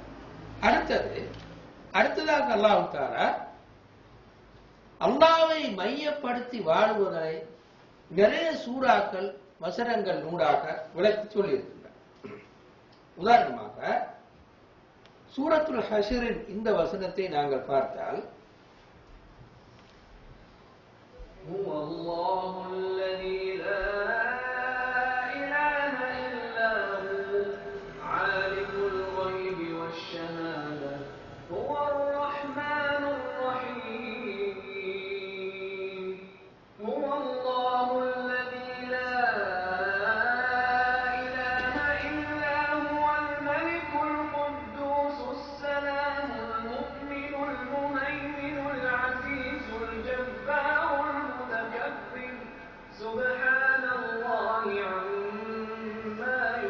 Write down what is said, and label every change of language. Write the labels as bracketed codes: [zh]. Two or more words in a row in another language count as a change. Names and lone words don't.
[ta] அடுத்ததாக அல்லாஹ் தஆலா அல்லாஹ்வை மையப்படுத்தி வாழுவதை நிறைய சூறாக்கள் வசனங்கள் நூடாக விளக்கி சொல்லியிருக்கின்றன. உதாரணமாக சூரத்துல் ஹஷ்ரின் இந்த வசனத்தை நாங்கள் பார்த்தால், [ar] هو الله الذي لا إله إلا هو عالم الغيب والشهادة هو الرحمن الرحيم هو الله الذي لا إله إلا هو الملك القدوس السلام المؤمن المهيمن العزيز الجبار المتكبر سبحان الله عما